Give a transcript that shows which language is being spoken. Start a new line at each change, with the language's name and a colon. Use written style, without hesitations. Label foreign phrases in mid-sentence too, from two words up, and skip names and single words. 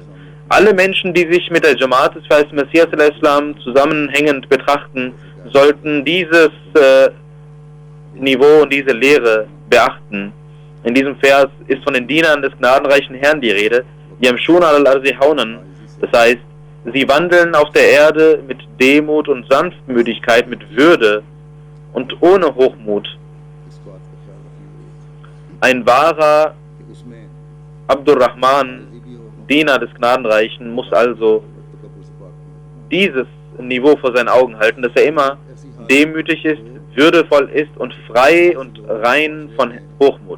German: Alle Menschen, die sich mit der Jamaat des Verheißten Messias al-Islam zusammenhängend betrachten, sollten dieses Niveau und diese Lehre beachten. In diesem Vers ist von den Dienern des gnadenreichen Herrn die Rede,
Arabic: يمشون الأرض هونا,
German: das heißt, sie wandeln auf der Erde mit Demut und Sanftmütigkeit, mit Würde und ohne Hochmut. Ein wahrer Abdurrahman, Diener des Gnadenreichen, muss also dieses Niveau vor seinen Augen halten, dass er immer demütig ist, würdevoll ist und frei und rein von Hochmut.